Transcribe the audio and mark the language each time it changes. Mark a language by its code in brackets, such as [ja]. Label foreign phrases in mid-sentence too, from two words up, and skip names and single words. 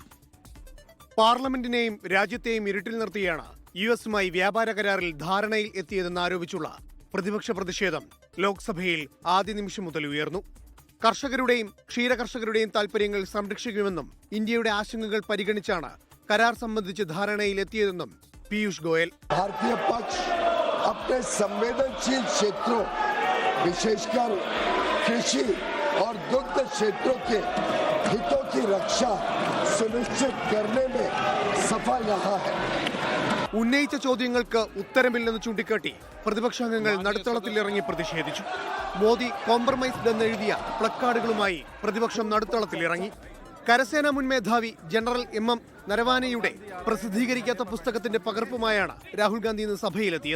[ml] പാർലമെന്റിനെയും രാജ്യത്തെയും ഇരുട്ടിൽ നിർത്തിയാണ് യുഎസുമായി വ്യാപാര കരാറിൽ ധാരണയിൽ എത്തിയതെന്ന് ആരോപിച്ചുള്ള പ്രതിപക്ഷ പ്രതിഷേധം ലോക്സഭയിൽ ആദ്യ നിമിഷം മുതൽ ഉയർന്നു. കർഷകരുടെയും ക്ഷീരകർഷകരുടെയും താൽപര്യങ്ങൾ സംരക്ഷിക്കുമെന്നും ഇന്ത്യയുടെ ആശങ്കകൾ പരിഗണിച്ചാണ് കരാർ സംബന്ധിച്ച് ധാരണയിലെത്തിയതെന്നും പീയൂഷ് ഗോയൽ. [hi] भारतीय पक्ष अपने संवेदनशील क्षेत्रों विशेषकर कृषि और दुग्ध क्षेत्रों के हितों की रक्षा सुनिश्चित करने में सफल रहा है. [ml] ഉന്നയിച്ച ചോദ്യങ്ങൾക്ക് ഉത്തരമില്ലെന്ന് ചൂണ്ടിക്കാട്ടി പ്രതിപക്ഷാംഗങ്ങൾ നടുത്തളത്തിലിറങ്ങി പ്രതിഷേധിച്ചു. മോദി കോംപ്രമൈസ്ഡ് എന്നെഴുതിയ പ്ലക്കാർഡുകളുമായി പ്രതിപക്ഷം നടുത്തളത്തിലിറങ്ങി. കരസേനാ മുൻ മേധാവി ജനറൽ MM നരവാനെയുടെ പ്രസിദ്ധീകരിക്കാത്ത പുസ്തകത്തിന്റെ പകർപ്പുമായാണ് രാഹുൽ ഗാന്ധി ഇന്ന് സഭയിലെത്തിയത്.